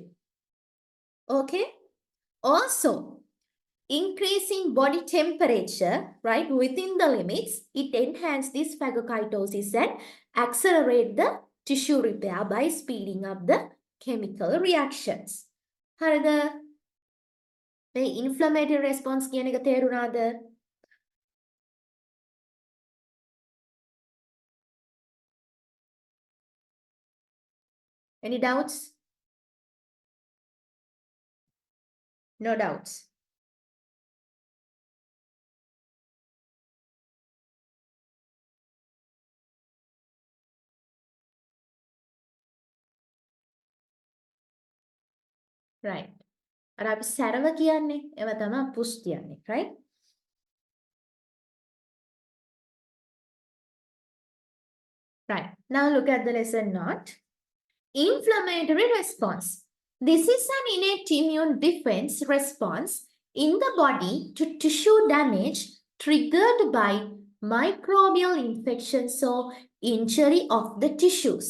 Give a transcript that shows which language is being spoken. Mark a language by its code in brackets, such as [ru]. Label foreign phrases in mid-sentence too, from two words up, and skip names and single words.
[en] Okay? Also, increasing body temperature, right, within the limits, it enhances this phagocytosis and accelerate the tissue repair by speeding up the chemical reactions. [si] හරිද? මේ [en] inflammatory response [si] කියන එක තේරුණාද? [en] Any doubts? No doubts. Right. [si] අර අපි සැරව කියන්නේ ඒව තමයි පුස් කියන්නේ, [en] right? Right. Now look at the lesson note. Inflammatory response. This is an innate immune defense response in the body to tissue damage triggered by microbial infections or injury of the tissues.